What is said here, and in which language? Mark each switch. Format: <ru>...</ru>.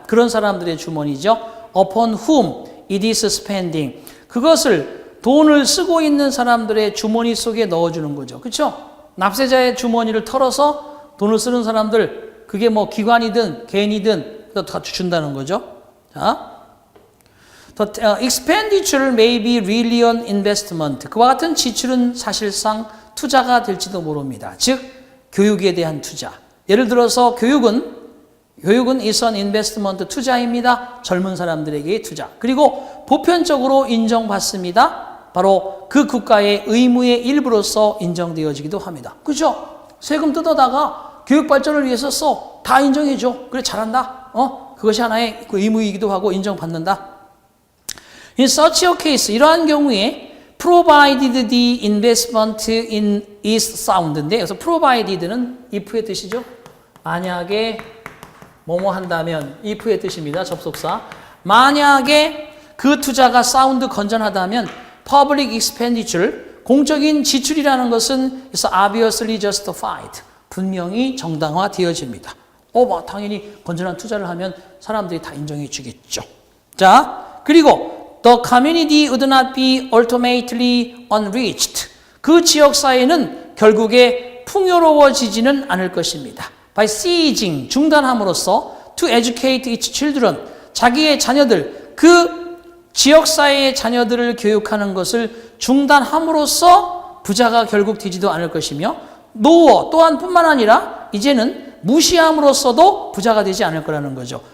<ko>그런 사람들의 주머니죠.</ko> <en>upon whom it is spending,</en> <ko>그것을 돈을 쓰고 있는 사람들의 주머니 속에 넣어주는 거죠. 그렇죠? 납세자의 주머니를 털어서 돈을 쓰는 사람들, 그게 뭐 기관이든 개인이든 다 준다는 거죠.</ko> <en>자, The expenditure may be really an investment.</en> <ko>그와 같은 지출은 사실상 투자가 될지도 모릅니다. 즉, 교육에 대한 투자. 예를 들어서 교육은</ko> <en>is an investment,</en> <ko>투자입니다. 젊은 사람들에게의 투자. 그리고 보편적으로 인정받습니다. 바로 그 국가의 의무의 일부로서 인정되어지기도 합니다. 그렇죠? 세금 뜯어다가 교육 발전을 위해서 써. 다 인정해줘. 그래, 잘한다. 그것이 하나의 의무이기도 하고 인정받는다.</ko> <en>In such a case,</en> <ko>이러한 경우에</ko> <en>provided the investment is sound</en> <ko>인데, 여기서 provided는 if의 뜻이죠. 만약에 뭐뭐 한다면, if의 뜻입니다. 접속사. 만약에 그 투자가 sound, 건전하다면</ko> <en>public expenditure,</en> <ko>공적인 지출이라는 것은</ko> <en>is obviously justified.</en> <ko>분명히 정당화되어집니다. 당연히 건전한 투자를 하면 사람들이 다 인정해 주겠죠. 자, 그리고</ko> <en>the community would not be ultimately unreached.</en> <ko>그 지역 사회는 결국에 풍요로워지지는 않을 것입니다.</ko> <en>by ceasing,</en> <ko>중단함으로써</ko> <en>to educate its children,</en> <ko>자기의 자녀들, 그 지역사회의 자녀들을 교육하는 것을 중단함으로써 부자가 결국 되지도 않을 것이며 노어 또한 뿐만 아니라 이제는 무시함으로써도 부자가 되지 않을 거라는 거죠.</ko>